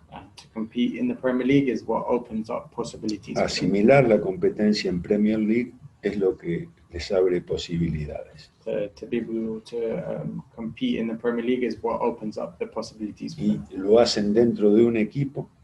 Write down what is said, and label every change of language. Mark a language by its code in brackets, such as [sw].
[en] To compete in the Premier League is what opens up possibilities. [es] Asimilar la competencia en Premier League es lo que les abre posibilidades. [en] To be able to compete in the Premier League is what opens up the possibilities. [es] Y lo hacen dentro de un equipo.